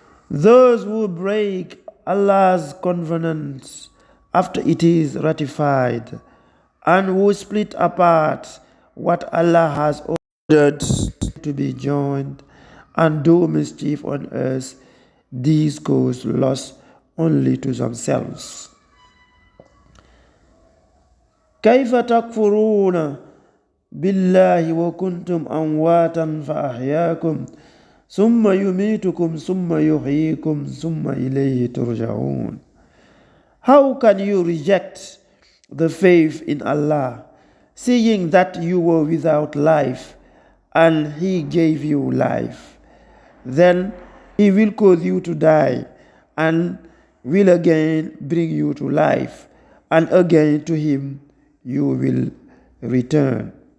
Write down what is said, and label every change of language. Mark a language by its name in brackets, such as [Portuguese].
[English] Those who break Allah's covenants after it is ratified and who split apart what Allah has ordered to be joined and do mischief on earth, these cause loss only to themselves. [Arabic] كيف تكفرون بالله وكنتم أمواتا فأحياكم ثم يميتكم ثم يحييكم ثم إليه ترجعون. [English] How can you reject the faith in Allah, seeing that you were without life and He gave you life? Then He will cause you to die and will again bring you to life, and again to Him you will return.